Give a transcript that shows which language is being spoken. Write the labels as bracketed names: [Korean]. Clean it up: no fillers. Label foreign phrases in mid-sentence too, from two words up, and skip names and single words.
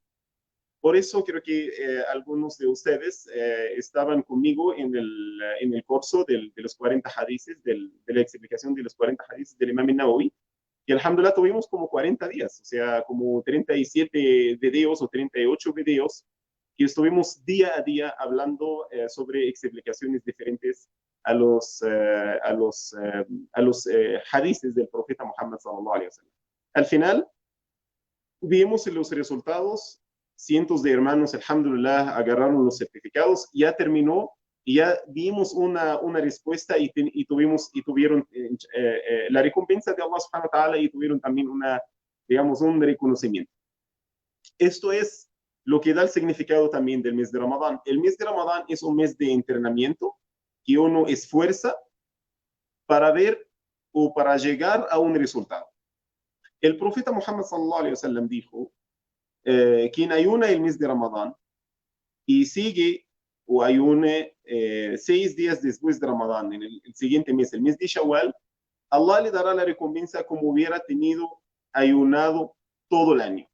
[Spanish] Por eso creo que algunos de ustedes estaban conmigo en el curso de los 40 hadices, de la explicación de los 40 hadices del Imam Nawawi. Y alhamdulillah tuvimos como 40 días, o sea, como 37 videos o 38 videos que estuvimos día a día hablando sobre explicaciones diferentes a los hadices del profeta Muhammad [Arabic] صلى الله عليه وسلم. [Spanish] Al final, vimos los resultados, cientos de hermanos, alhamdulillah, agarraron los certificados, ya terminó, y ya dimos una respuesta y tuvieron la recompensa de Allah [Arabic] سبحانه وتعالى [Spanish] y tuvieron también digamos, un reconocimiento. Esto es lo que da el significado también del mes de Ramadán. El mes de Ramadán es un mes de entrenamiento que uno esfuerza para ver o para llegar a un resultado. El profeta Muhammad [Arabic] صلى الله عليه وسلم [Spanish] dijo, quien ayuna el mes de Ramadán y sigue o ayune 6 días después de Ramadán, en el siguiente mes, el mes de Shawwal, Allah le dará la recompensa como hubiera tenido ayunado todo el año.